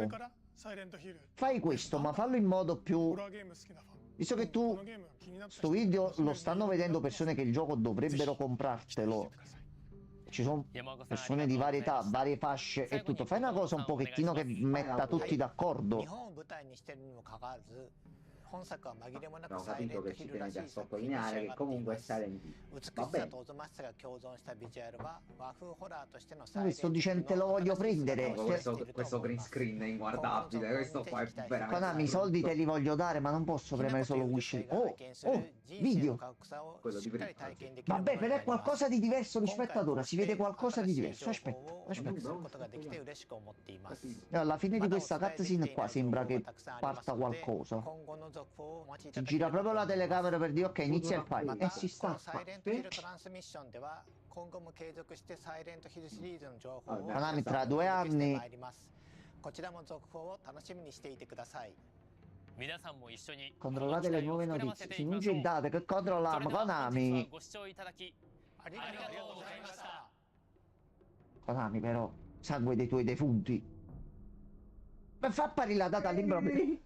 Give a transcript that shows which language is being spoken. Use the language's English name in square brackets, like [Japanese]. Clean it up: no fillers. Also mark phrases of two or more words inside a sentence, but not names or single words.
[Italian] Fai questo, ma fallo in modo più... Visto che tu sto video lo stanno vedendo persone che il gioco dovrebbero comprartelo ci sono persone di varie età, varie fasce e tutto. Fai una cosa un pochettino che metta tutti d'accordo. [Japanese] 本作は紛れもなく [Italian] Ho [Japanese] サイレ [Italian] capito [Japanese] ント [Italian] che [Japanese] ヒ [Italian] ci [Japanese] ルら [Italian] tenevi [Japanese] し [Italian] a [Japanese] い作品に仕 [Italian] sottolineare [Japanese] 上 [Italian] che [Japanese] がってい [Italian] comunque [Japanese] ま [Italian] è [Japanese] す [Italian] Silent Hill. [Japanese] 美 [Italian] Va [Japanese] しさ [Italian] bene. [Japanese] とおぞましさが共存したビジュアルは和風ホラーとしての [Italian] Ma sto dicendo te lo voglio prendere. Questo [English] green screen [Italian] è inguardabile. Questo qua è veramente. Konami, i soldi te li voglio dare, ma non posso premere solo wish. Oh, video. Quello di prima. Vabbè, però è qualcosa di diverso rispetto ad ora. Si vede qualcosa di diverso. Aspetta, aspetta. Alla fine di questa cutscene qua sembra che parta qualcosa. Si gira proprio la telecamera per dire ok, inizia il fight. E si sta. [Japanese] 今後も継続してサイレントヒルシリーズの情報を [Italian] Konami tra 2 anni. [Japanese] こちらも続報を楽しみにしていてください。 [Italian] Controllate le nuove notizie. Si non ci date che controlliamo Konami. Konami però, sangue dei tuoi defunti. Ma fa apparire la data all'improvviso.